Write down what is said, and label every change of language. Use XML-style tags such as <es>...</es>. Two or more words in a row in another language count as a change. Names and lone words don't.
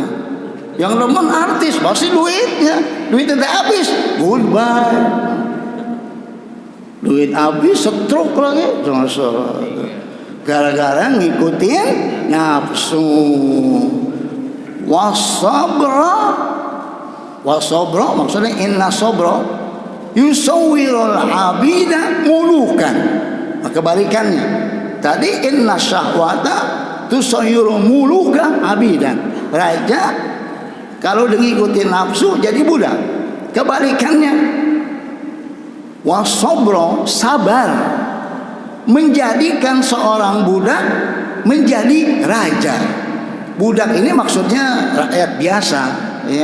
<id>Yang demen artis pasti duitnya. Duitnya udah habis, goodbye. Duit habis, stroke lagi. Gara-gara ngikutin nafsu. Wasobro maksudnya</id> <ar>إن الصبر يصير العبيد ملوكا.</ar> <id>Nah, kebalikannya tadi</id> <ar>إن الشهوة تصير الملوك عبيدا.</ar> <id>Raja kalau ngikutin nafsu jadi budak. Kebalikannya wasobro sabar menjadikan seorang budak menjadi raja. Budak ini maksudnya rakyat biasa ya.</id>